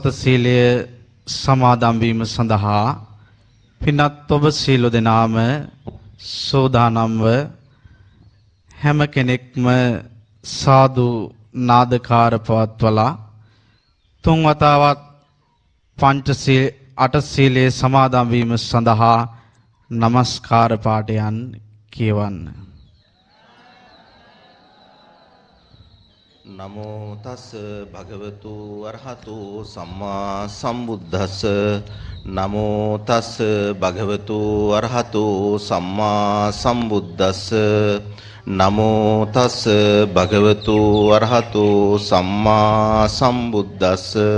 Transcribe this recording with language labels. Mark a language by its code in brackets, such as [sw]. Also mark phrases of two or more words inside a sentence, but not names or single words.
[si] සීලය සමාදන් වීම සඳහා පින්වත් ඔබ සියලු දෙනාම සෝදානම්ව හැම කෙනෙක්ම සාදු නාදකාර පවත්වලා තුන් වතාවක් පංචශීල අටශීලයේ සමාදන් වීම සඳහා නමස්කාර පාඨයන් කියවන්න. [pi] නමෝ තස් භගවතු අරහතු සම්මා සම්බුද්දස්ස නමෝ තස් භගවතු අරහතු සම්මා සම්බුද්දස්ස නමෝ තස් භගවතු අරහතු සම්මා සම්බුද්දස්ස